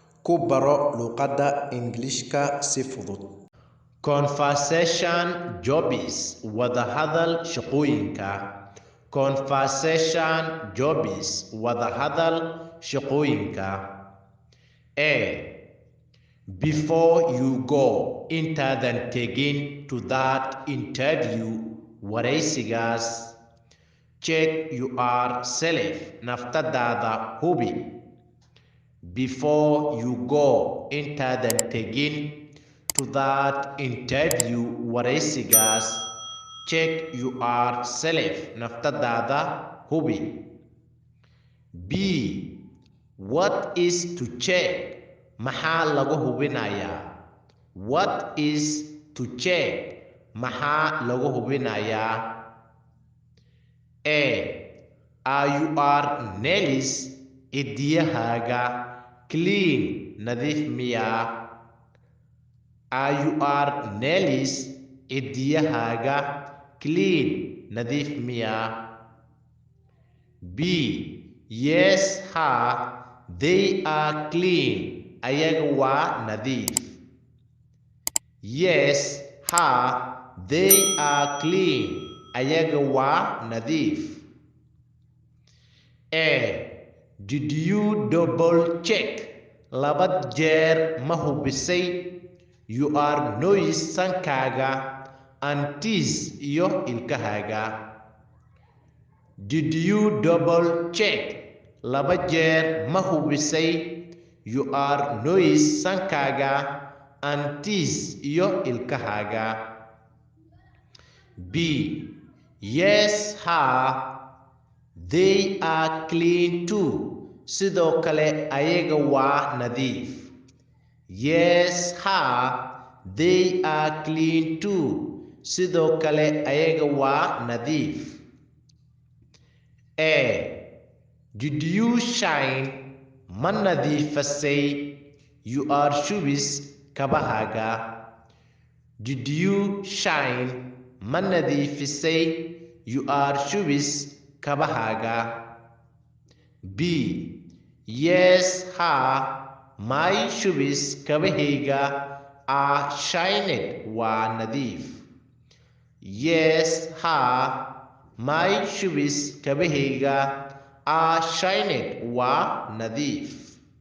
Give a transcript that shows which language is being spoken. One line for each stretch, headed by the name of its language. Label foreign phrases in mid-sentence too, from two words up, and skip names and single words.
Somali: ku baro luqadda Ingiriiska si fudud.
English: Conversation jobs
Somali: wadahadal shaqooyinka.
English: Conversation jobs
Somali: wadahadal shaqooyinka. A.
English: Before you go
Somali: intaadan tegin
English: to that interview wareysigaas, check yourself
Somali: naftadaada hubi.
English: Before you go
Somali: intaadan tegin
English: to that interview wareysigaas, check yourself
Somali: naftadaada hubi.
English: B. What is to check?
Somali: Maxaa lagu hubinayaa?
English: What is to check?
Somali: Maxaa lagu hubinayaa? A.
English: Are your nails cidiyahaaga clean
Somali: nadiif miyaa?
English: Are your nails cidiyahaaga clean
Somali: nadiif miyaa?
English: B. Yes, ha, they are clean.
Somali: Ayaga waa nadiif.
English: Yes, ha, they are clean.
Somali: Ayaga waa nadiif. A.
English: Did you double check?
Somali: Laba jeer ma hubisay
English: your nose
Somali: sankaaga
English: and teeth
Somali: iyo ilkahaaga?
English: Did you double check?
Somali: Laba jeer ma hubisay
English: your nose
Somali: sankaaga
English: and teeth
Somali: iyo ilkahaaga? B.
English: Yes, ha, they are clean too.
Somali: Sidoo kale ayaga waa nadiif.
English: Yes, ha, they are clean too.
Somali: Sidoo kale ayaga waa nadiif.
English: A. Did you shine?
Somali: Ma nadiifisay
English: your shoes
Somali: kabahaaga?
English: Did you shine?
Somali: Ma nadiifisay
English: your shoes
Somali: kabahaaga?
English: B. Yes, ha, my shoes kabahayga are shined
Somali: waa nadiif.
English: Yes, ha, my shoes kabahayga are shined
Somali: waa nadiif.